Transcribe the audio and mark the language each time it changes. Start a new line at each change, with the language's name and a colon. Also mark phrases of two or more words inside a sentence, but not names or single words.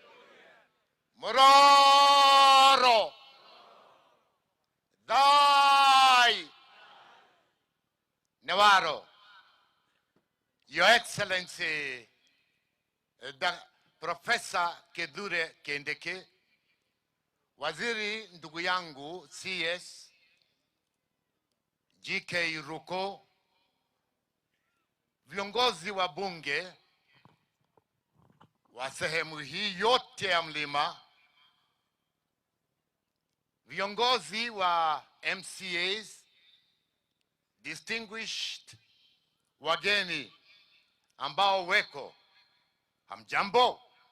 Meru: Mroro. Dai. Navarro.
English: Your Excellency, Professor Kithure Kindiki,
Swahili: Waziri ndugu yangu CS GK Ruko, viongozi wa bunge wa sehemu hii yote ya mlima, viongozi wa MCAs, distinguished wageni ambao weko, hamjambo.